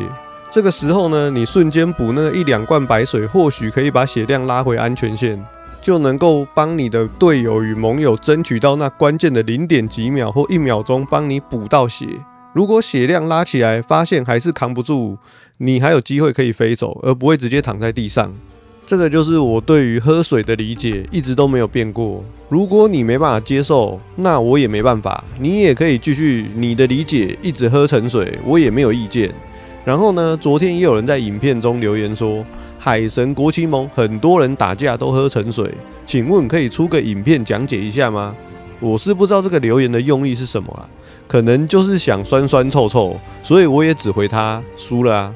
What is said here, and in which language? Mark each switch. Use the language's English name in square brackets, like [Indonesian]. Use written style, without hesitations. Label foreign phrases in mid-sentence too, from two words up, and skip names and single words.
[Chinese] 這個時候呢，你瞬間補那1-2罐白水，或許可以把血量拉回安全線，就能夠幫你的隊友與盟友爭取到那關鍵的0點幾秒或1秒鐘，幫你補到血。如果血量拉起來，發現還是扛不住，你還有機會可以飛走，而不會直接躺在地上。這個就是我對於喝水的理解，一直都沒有變過。如果你沒辦法接受，那我也沒辦法，你也可以繼續你的理解，一直喝沉水，我也沒有意見。然後呢，昨天也有人在影片中留言說，海神國旗盟很多人打架都喝沉水，請問可以出個影片講解一下嗎？我是不知道這個留言的用意是什麼啦，可能就是想酸酸臭臭，所以我也只回他輸了啊。